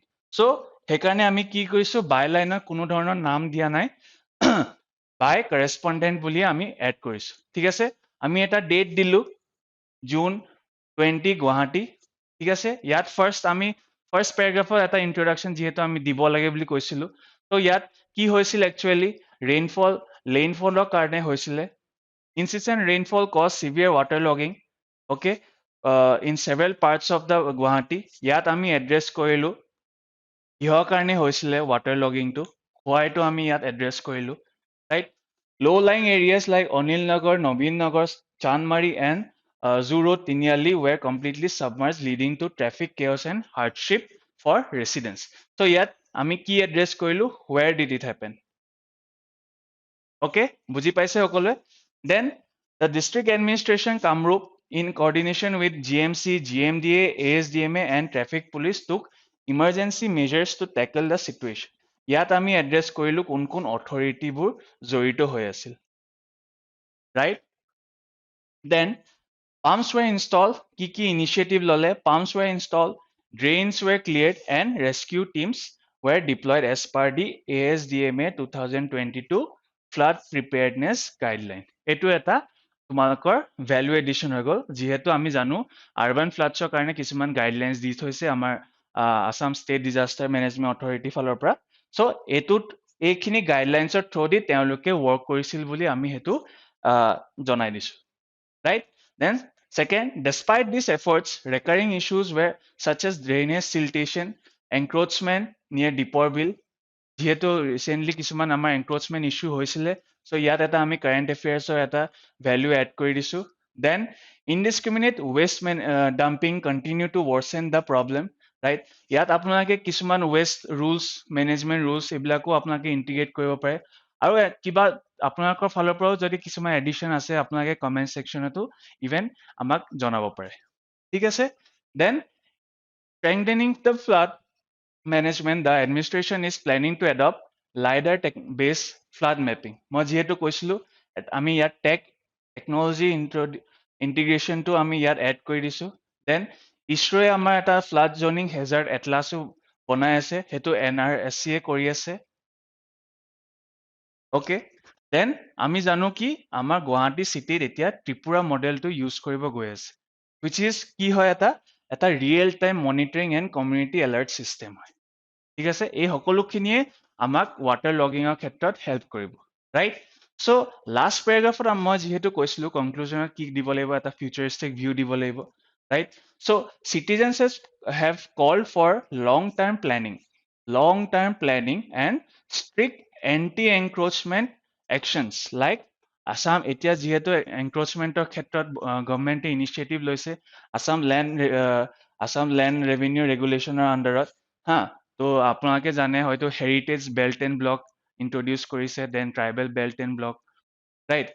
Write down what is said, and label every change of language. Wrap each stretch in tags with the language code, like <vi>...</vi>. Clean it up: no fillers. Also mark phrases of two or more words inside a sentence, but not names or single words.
<as>চ' সেইকাৰণে আমি কি কৰিছোঁ,</as> <en>by line</en> <as>কোনো ধৰণৰ নাম দিয়া নাই,</as> <en>by correspondent</en> <as>বুলি আমি এড কৰিছোঁ, ঠিক আছে? আমি এটা ডেট দিলোঁ, জুন 20 গুৱাহাটী, ঠিক আছে? ইয়াত</as> <en>first paragraph</en> <as>এটা ইন্ট্ৰডাকশ্যন যিহেতু আমি দিব লাগে বুলি কৈছিলোঁ, ত' ইয়াত কি হৈছিল একচুৱেলি, ৰেইনফলৰ কাৰণে হৈছিলে,</as> <en>incessant rainfall caused severe waterlogging, okay, in several parts of the Guwahati.</en> <as>ইয়াত আমি এড্ৰেছ কৰিলোঁ কিহৰ কাৰণে হৈছিলে</as> <en>water logging,</en> <as>হোৱাইটো আমি ইয়াত এড্ৰেছ কৰিলোঁ, ৰাইট?</as> <en>low lying areas like Anil Nagar, Nabin Nagar, Chandmari and Zoo Road, Tiniali were completely submerged, leading to traffic chaos and hardship for residents.</en> <as>So ইয়াত আমি কি এড্ৰেছ কৰিলোঁ,</as> <en>where did it happen?</en> <as>Okay, বুজি পাইছে সকলোৱে?</as> <en>Then the district administration Kamrup in coordination with GMC, GMDA, ASDMA and traffic police took emergency measures to tackle the situation.</en> <as>ইয়াত আমি এড্ৰেছ কৰিলোঁ কোন অথৰিটিবোৰ জড়িত হৈ আছিল, right?</as> <en>Then pumps were installed,</en> <as>কি initiative ললে,</as> <en>pumps were installed, drains were cleared and rescue teams were deployed as per the ASDMA 2022 flood preparedness guideline.</en> <as>এইটো এটা তোমালোকৰ</as> <en>value addition</en> <as>হৈ গ'ল, যিহেতু আমি জানো</as> <en>urban floods</en> <as>কাৰণে কিছুমান গাইডলাইনছ দি থৈছে আমাৰ আসাম ষ্টেট ডিজাষ্টাৰ মেনেজমেণ্ট অথৰিটি ফালৰ পৰা। চ' এইখিনি গাইডলাইনছৰ থ্ৰু দি তেওঁলোকে ৱৰ্ক কৰিছিল বুলি আমি সেইটো জনাই দিছো, right?</as> <en>Then second, despite these efforts, recurring issues were such as drainage siltation, encroachment near Deepor Bill,</en> <as>যিহেতু ৰিসেন্টলি কিছুমান আমাৰ</as> <en>encroachment issue</en> <as>হৈছিলে, সো ইয়াত এটা আমি</as> <en>current affairs</en> <as>এটা</as> <en>value add</en> <as>কৰি দিছো।</as> <en>then indiscriminate waste dumping continue to worsen the problem, ৰাইট?</en> <as>ইয়াত আপোনালোকে কিছুমান</as> <en>waste rules, management rules</en> <as>এইবিলাকো আপোনালোকে ইন্টিগ্ৰেট কৰিব পাৰে, আৰু কিবা আপোনালোকৰ ফালৰ পৰাও যদি কিছুমান এডিশ্যন আছে আপোনালোকে</as> <en>comment section even</en> <as>আমাক জনাব পাৰে, ঠিক আছে?</as> <en>দেন strengthening the flood management, the administration is planning to adopt LiDAR-based flood mapping.</en> <as>মই যিহেতু কৈছিলো আমি ইয়াত</as> <en>technology integration</en> <as>আমি ইয়াত এড কৰি দিছো। দেন ইছৰোৱে আমাৰ এটা</as> <en>flood zoning hazard atlas</en> <as>বনাই আছে, সেইটো NRSCয়ে কৰি আছে, অ'কে? দেন আমি জানো কি আমাৰ গুৱাহাটী চিটিত এতিয়া ত্ৰিপুৰা</as> <en>model use</en> <as>কৰিব গৈ আছে,</as> <en>which is</en> <as>কি হয়, এটা</as> <en>real time monitoring and community alert system</en> <as>হয়, ঠিক আছে? এই সকলোখিনিয়ে আমাক</as> <en>water logging</en> <as>ক্ষেত্ৰত হেল্প কৰিব, ৰাইট?</as> <en>So last paragraph</en> <as>মই যেহেতু কৈছিলো conclusion কি দিব লাগিব এটা</as> <en>futuristic view</en> <as>দিব লাগিব, right?</as> <en>So citizens have called for long term planning and strict anti encroachment actions like Assam</en> <as>এতিয়া যেহেতু encroachmentor ক্ষেত্ৰত</as> <en>government initiative</en> <as>লৈছে আসাম ল্যান্ড ৰেভিনিউ ৰেগুলেশ্যনৰ আন্ডাৰত, হা, তো আপোনালোকে জানে হয়তো</as> <en>heritage belt and block introduce</en> <as>কৰিছে,</as> <en>then tribal belt and block, right?</en>